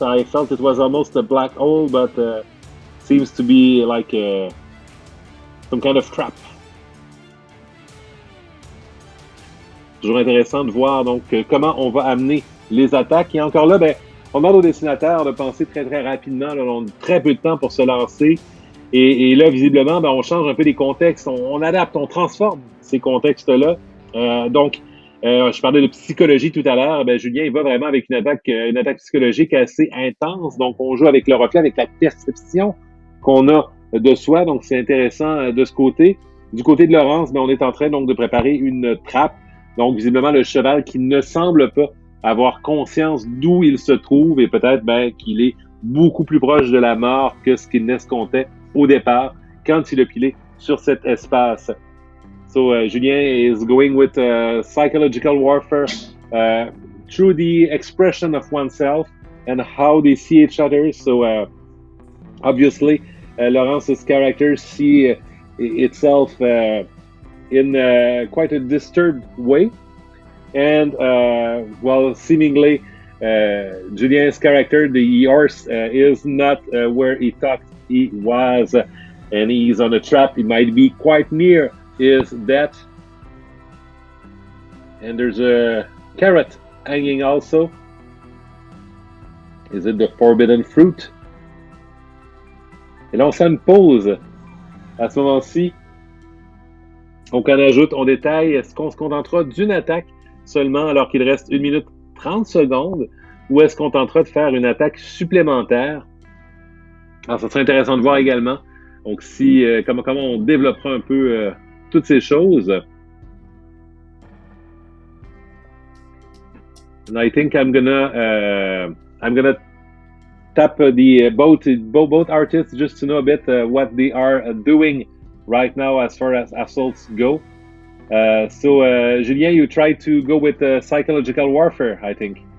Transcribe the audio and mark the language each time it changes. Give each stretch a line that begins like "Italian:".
English: I felt it was almost a black hole, but seems to be like some kind of trap.
French: Toujours intéressant de voir donc comment on va amener les attaques. Et encore là, on demande aux dessinateurs de penser très très rapidement. Là, on a très peu de temps pour se lancer. Et là, visiblement, on change un peu les contextes. On adapte, on transforme ces contextes-là. Donc, je parlais de psychologie tout à l'heure. Julien, il va vraiment avec une attaque psychologique assez intense. Donc, on joue avec le reflet, avec la perception qu'on a de soi. Donc, c'est intéressant de ce côté. Du côté de Laurence, on est en train donc de préparer une trappe. Donc, visiblement, le cheval qui ne semble pas avoir conscience d'où il se trouve et peut-être qu'il est beaucoup plus proche de la mort que ce qu'il n'escomptait au départ quand il a pilé sur cet espace.
English: So, Julien is going with psychological warfare through the expression of oneself and how they see each other. So, obviously, Laurence's character see itself in quite a disturbed way. And, seemingly, Julien's character, the horse, is not where he thought he was, and he's on a trap. He might be quite near his death. And there's a carrot hanging also. Is it the forbidden fruit?
French: Et là, on fait une pause à ce moment-ci. Donc, on ajoute, on détaille, est-ce qu'on se contentera d'une attaque seulement alors qu'il reste 1 minute 30 secondes ou est-ce qu'on tentera de faire une attaque supplémentaire? Alors, ça serait intéressant de voir également. Donc, comment on développera un peu toutes ces choses.
English: And I think I'm gonna tap the both artists just to know a bit what they are doing right now as far as assaults go. So, Julien, you tried to go with psychological warfare, I think.